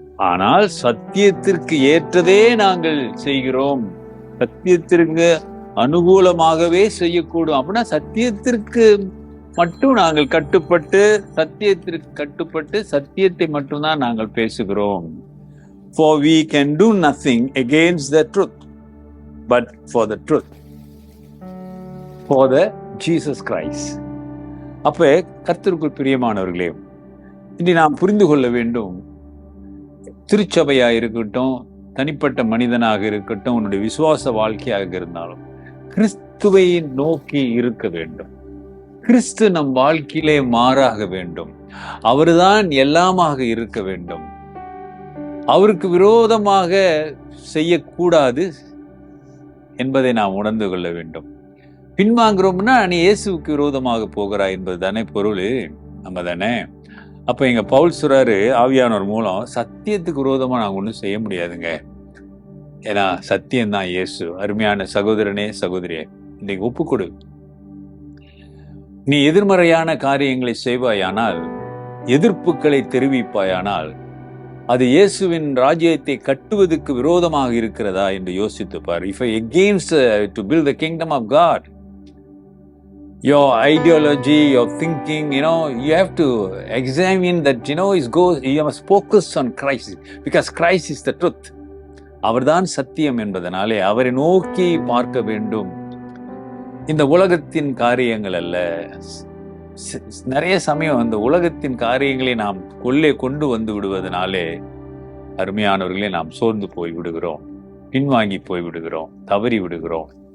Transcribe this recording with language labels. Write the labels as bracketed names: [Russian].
[Tamil] ஆனால் சத்தியத்திற்கு ஏற்றதே நாங்கள் செய்கிறோம், சத்தியத்திற்கு அனுகூலமாகவே செய்யக்கூடும். அப்படின்னா சத்தியத்திற்கு மட்டும் நாங்கள் கட்டுப்பட்டு, சத்தியத்திற்கு கட்டுப்பட்டு சத்தியத்தை மட்டும்தான் நாங்கள் பேசுகிறோம். [English] For we can do nothing against the truth, but for the truth, for the Jesus Christ. [Tamil] அப்ப கர்த்தருக்குள் பிரியமானவர்களே, இனி நாம் புரிந்து கொள்ள வேண்டும், திருச்சபையா இருக்கட்டும், தனிப்பட்ட மனிதனாக இருக்கட்டும், உன்னுடைய விசுவாச வாழ்க்கையாக இருந்தாலும் கிறிஸ்துவை நோக்கி இருக்க வேண்டும். கிறிஸ்து நம் வாழ்க்கையிலே மாறாக வேண்டும். அவர்தான் எல்லாமாக இருக்க வேண்டும். அவருக்கு விரோதமாக செய்யக்கூடாது என்பதை நாம் உணர்ந்து கொள்ள வேண்டும். பின்வாங்குறோம்னா நீ இயேசுவுக்கு விரோதமாக போகிறாய் என்பது தானே பொருள், நம்ம தானே. அப்ப எங்க பவுல் சொல்றாரு, ஆவியானவர் மூலம் சத்தியத்துக்கு விரோதமா நாங்கள் ஒன்றும் செய்ய முடியாதுங்க, ஏன்னா சத்தியம்தான் இயேசு. அருமையான சகோதரனே, சகோதரியே, இன்னைக்கு ஒப்புக்கொடு. நீ எதிர்மறையான காரியங்களை செய்வாயானால், எதிர்ப்புகளை தெரிவிப்பாயானால், அது இயேசுவின் ராஜ்யத்தை கட்டுவதற்கு விரோதமாக இருக்கிறதா என்று யோசித்து பார். [English] If I against to build the kingdom of God, your ideology, your thinking, you have to examine that, you must focus on Christ, because Christ is the truth. [Tamil] அவர்தான் சத்தியம் என்பதனாலே அவரை நோக்கி பார்க்க வேண்டும். இந்த உலகத்தின் காரியங்கள் அல்ல. நிறைய சமயம் அந்த உலகத்தின் காரியங்களை நாம் கொண்டு வந்து விடுவதனாலே அருமையானவர்களே நாம் சோர்ந்து போய் விடுகிறோம், பின்வாங்கி போய் விடுகிறோம், தவறி விடுகிறோம்.